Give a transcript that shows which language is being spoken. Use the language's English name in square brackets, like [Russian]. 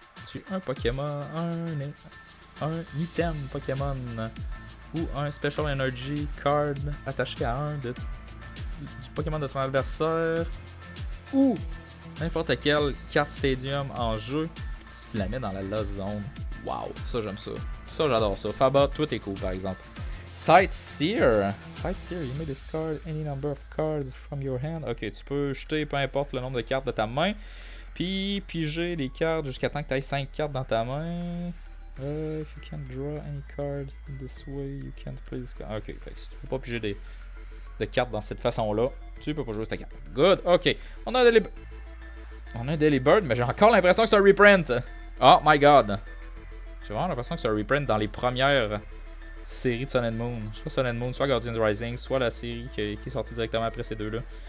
[French] C'est un Pokémon, un item Pokémon ou un Special Energy Card attaché à un du Pokémon de ton adversaire ou n'importe quelle carte Stadium en jeu si tu la mets dans la Lost Zone. Wow, ça j'aime ça. Ça j'adore ça. Faba, tout est cool par exemple. [English] Sightseer, you may discard any number of cards from your hand. [French] Ok, tu peux jeter peu importe le nombre de cartes de ta main. Puis piger les cartes jusqu'à temps que tu aies 5 cartes dans ta main. [English] If you can't draw any card in this way, you can't play this card. [French] Ok, fait que si tu peux pas piger de cartes dans cette façon-là, tu peux pas jouer cette carte. [English] Good, ok. [French] On a un Delibird, mais j'ai encore l'impression que c'est un reprint. [English] Oh my god. [French] J'ai vraiment l'impression que c'est un reprint dans les premières série de Sun and Moon, soit Sun and Moon, soit Guardian Rising, soit la série qui est sortie directement après ces deux-là.